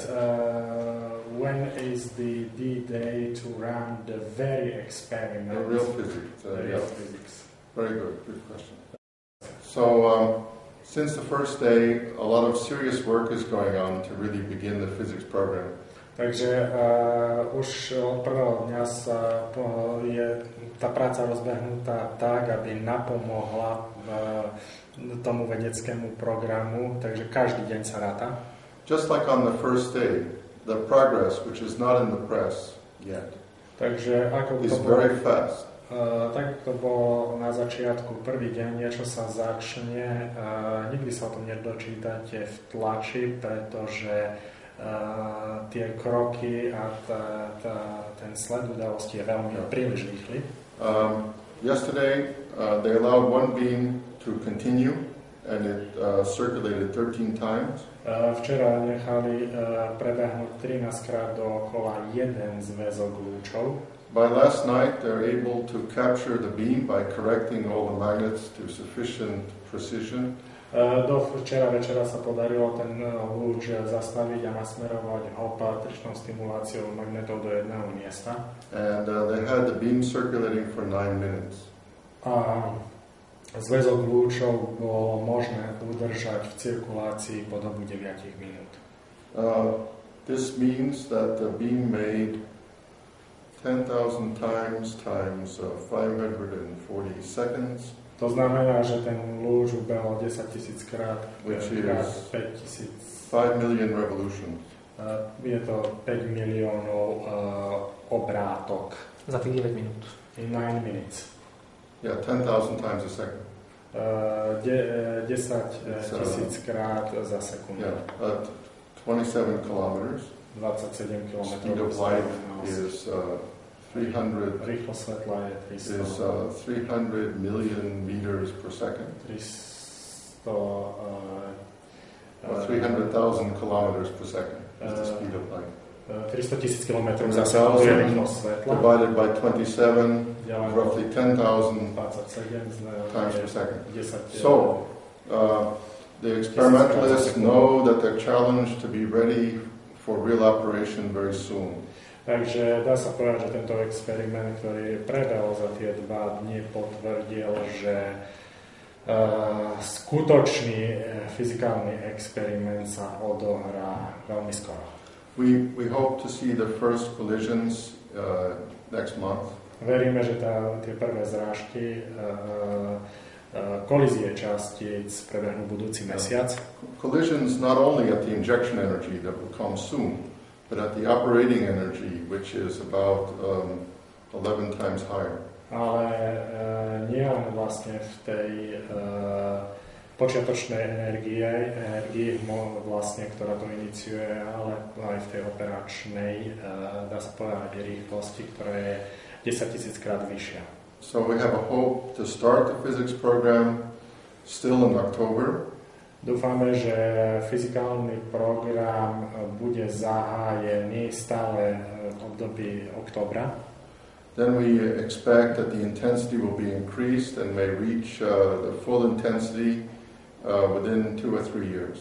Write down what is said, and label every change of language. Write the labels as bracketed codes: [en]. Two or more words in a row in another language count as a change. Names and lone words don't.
[en] Okay. when is the D-Day to run the very experiment? The real physics. The real Yeah. physics. Very good. Good question. So, since the first day, a lot of serious work is going on to really begin the physics program. [sk] Takže už od prvého dňa je tá práca rozbehnutá tak, aby napomohla tomu vedeckému programu, takže každý deň sa ráta. [en] Just like on the first day, the progress, which is not in the press yet, [sk] Takže ako [en] is [sk] to bolo, [en] very fast. [sk] tak to bolo na začiatku, prvý deň, niečo sa začne, nikdy sa o tom nedočítate v tlači, pretože tie kroky a ten sled udalosti je veľmi príliš rýchly. [en] Yesterday, they allowed one beam to continue, and it circulated 13 times. [sk] Včera nechali prebehnúť 13 krát dookola jeden zväzok lúčov. [en] By last night, they're able to capture the beam by correcting all the magnets to sufficient precision. [sk] Do včera večera sa podarilo ten lúč zastaviť a nasmerovať ho patričnou stimuláciou magnetov do jedného miesta. [en] And they had the beam circulating for 9 minutes. [sk] A zväzok lúčov bolo možné udržať v cirkulácii po dobu 9 minút. [en] This means that the beam made 10,000 times 540 seconds. [sk] To znamená, že ten lúč ubehol 10 000 krát, [en] Which [sk] krát [en] is [sk] 5 000. [en] 5 million revolutions. [sk] Je to 5 miliónov obrátok. Za tých 9 minút. [en] In 9 minutes. Yeah, 10,000 times a second. [sk] 10 000 krát za sekundu. [en] Yeah, 27 kilometers. [sk] 27 km. [en] Speed of light is 300. [sk] Rýchlosť svetla je [en] Is 300 million meters per second. 300,000 kilometers per second is the speed of light. [sk] 300 000 km za sekundu je rýchlosť svetla. [en] Divided by 27, roughly 10,000 times per second. So, the experimentalists know that they're challenged to be ready for real operation very soon. [sk] Takže dá sa povedať, že tento experiment, ktorý prebehol za tie 2 dni, potvrdil, že skutočný fyzikálny experiment sa odohrá veľmi skoro. [en] We hope to see the first collisions next month. [sk] Veríme, že tie prvé zrážky, kolízie častíc prebehnú budúci mesiac. [en] Collisions not only at the injection energy that will come soon, but at the operating energy, which is about 11 times higher. [sk] Ale nie len vlastne v tej počiatočnej energii vlastne, ktorá to iniciuje, ale aj v tej operačnej, dá sa povedať, rýchlosti, ktorá je 10 000 krát vyššia. [en] So we have a hope to start the physics program still in October. [sk] Dúfame, že fyzikálny program bude zahájený stále v období októbra. [en] Then we expect that the intensity will be increased and may reach the full intensity within 2 or 3 years.